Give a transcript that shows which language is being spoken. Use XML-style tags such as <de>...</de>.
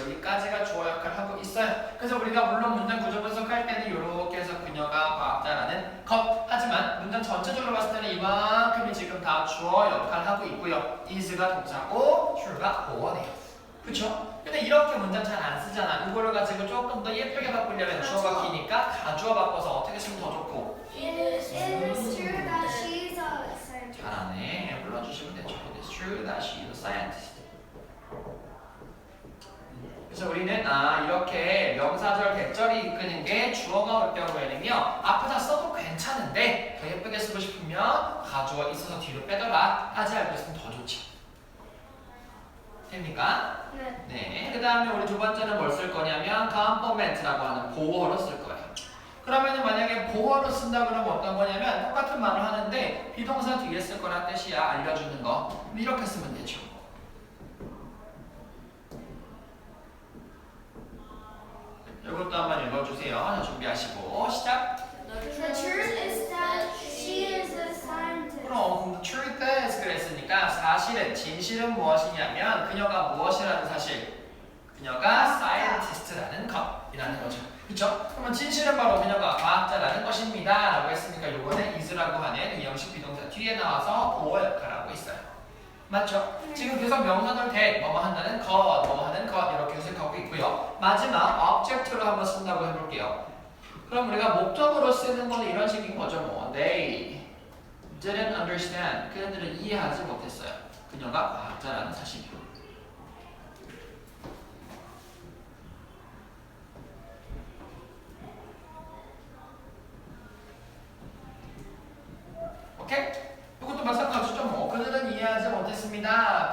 <ko>여기까지가 주어 역할을 하고 있어요. 그래서 우리가 물론 문장 구조 분석할 때는 이렇게 해서 그녀가 과학자라는 것 하지만 문장 전체적으로 봤을 때는 이만큼이 지금 다 주어 역할을 하고 있고요. is가 동사고 true가 보어네요. 그쵸? 근데 이렇게 문장 잘 안 쓰잖아. 이거를 가지고 조금 더 예쁘게 바꾸려면 주어가 기니까 가주어 바꿔서 어떻게 쓰면 더 좋고.</ko> <en>It is true that she's a scientist.</en> <ko>잘하네. 불러주시면 되죠.</ko> <en>It is true that she is a scientist.</en> <ko>그래서 우리는 이렇게 명사절 대절이 이끄는 게 주어가 올 경우에는요 앞에다 써도 괜찮은데 더 예쁘게 쓰고 싶으면 가주어 있어서 뒤로 빼더라 까지 알고 있으면 더 좋지. 됩니까? 네. 네. 그 다음에 우리 두 번째는 뭘 쓸 거냐면 complement라고 하는 보어로 쓸 거예요. 그러면은 만약에 보어로 쓴다 그러면 어떤 거냐면 똑같은 말을 하는데 비동사 뒤에 쓸 거란 뜻이야. 알려주는 거. 이렇게 쓰면 되죠. 이것도 한번 읽어주세요. 자, 준비하시고 시작.</ko> <en>The truth is that she is a scientist.</en> <ko>그럼 truth is 그랬으니까 사실은 진실은 무엇이냐면 그녀가 무엇이라는 사실. 그녀가 scientist라는 것이라는 거죠. 그렇죠? 그러면 진실은 바로 그녀가 과학자라는 것입니다. 라고 했으니까 요거는 is라고 하는 의형식 비동사 뒤에 나와서 보어 역할을 하고 있어요. 맞죠? 지금 계속 명사절 that 뭐뭐 한다는 것, 뭐뭐 하는 것 이렇게 해석하고 있고요. 마지막 object로 한번 쓴다고 해볼게요. 그럼 우리가 목적으로 쓰는 거는 이런 식인 거죠.</ko> <en>뭐 They didn't understand.</en> <ko>그들은 이해하지 못했어요. 그녀가 과학자라는 사실이요. 오케이? 이것도 마찬가지죠. 뭐 그들은 이해하지 못했습니다.</ko>